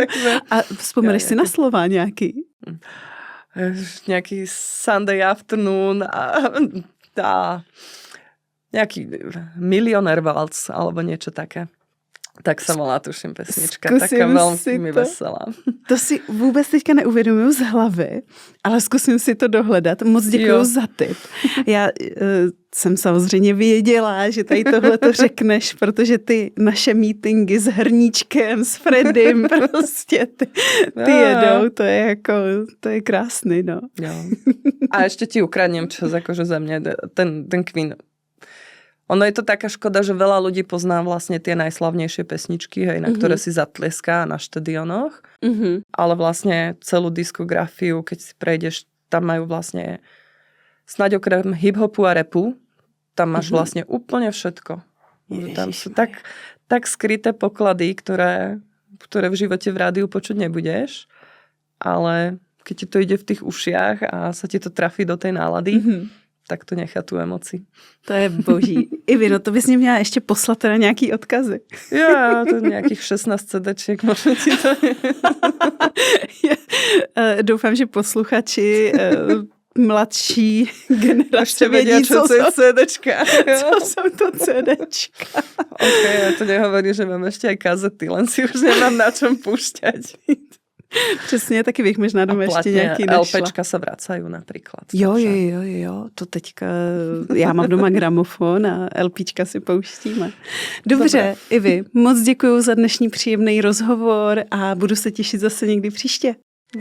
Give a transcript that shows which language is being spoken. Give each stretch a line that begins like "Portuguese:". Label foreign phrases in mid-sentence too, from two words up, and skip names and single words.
Czech: A vzpomeneš si na slova nejaký?
Slovak: Nejaký Sunday Afternoon a nejaký Millionaire Waltz alebo niečo také. Tak sa volá, tuším, pesnička. Taká veľmi veselá.
Czech: To si vůbec teďka neuvědomuju z hlavy, ale zkusím si to dohledat. Moc děkuju za tip. Já jsem samozřejmě věděla, že tady tohle to řekneš, protože ty naše meetingy s Hrníčkem, s Freddym, prostě ty jedou. To je krásný, no. Jo.
Slovak: A ešte ti ukradnem čas, akože za mňa, ten Queen. Ono je to taká škoda, že veľa ľudí pozná vlastne tie najslavnejšie pesničky, hej, na ktoré si zatleská na štadionoch, ale vlastne celú diskografiu, keď si prejdeš, tam majú vlastne snáď okrem hip-hopu a rapu, tam máš vlastne úplne všetko. Tam sú tak skryté poklady, ktoré v živote v rádiu počuť nebudeš, ale keď ti to ide v tých ušiach a sa ti to trafí do tej nálady, tak to nechá tu emoci.
Czech: To je boží. Ivi, no to bys mě měla ještě poslat teda nějaký odkazy. Ja, to nějakých 16 CDček možná ti to... Doufám, že posluchači mladší generace vědí, co jsou CDčka. Co jsou to CDčka. Ok,
Slovak: ja to nehovorím, že mám ešte aj kazety, len si už nemám na čom púšťať.
Czech: Přesně, taky bych možná doma ještě nějaký našla. LPčka se vracají například. Jo, to teďka, já mám doma gramofon a LPčka si pouštíme. Dobře, Ivi, moc děkuju za dnešní příjemný rozhovor a budu se těšit zase někdy příště.